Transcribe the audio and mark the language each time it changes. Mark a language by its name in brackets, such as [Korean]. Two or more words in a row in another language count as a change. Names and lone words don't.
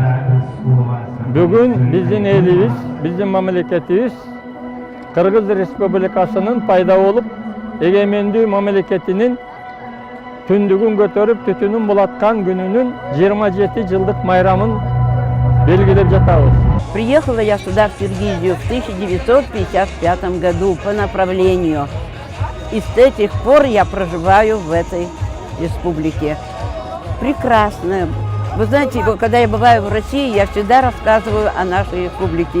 [Kyrgyz] Бүгүн биздин элибиз, биздин мамлекетибиз Кыргыз Республикасынын пайда болуп, эгемендүү мамлекетинин түндүгүн көтөрүп, түтүнүн булаткан күнүнүн 27 жылдык майрамын белгилеп жатабыз. [Russian] Приехала я сюда, в Киргизию, в 1955 году по направлению. И с этих пор я проживаю в этой республике. Прекрасно. Вы знаете, когда я бываю в России, я всегда рассказываю о нашей республике.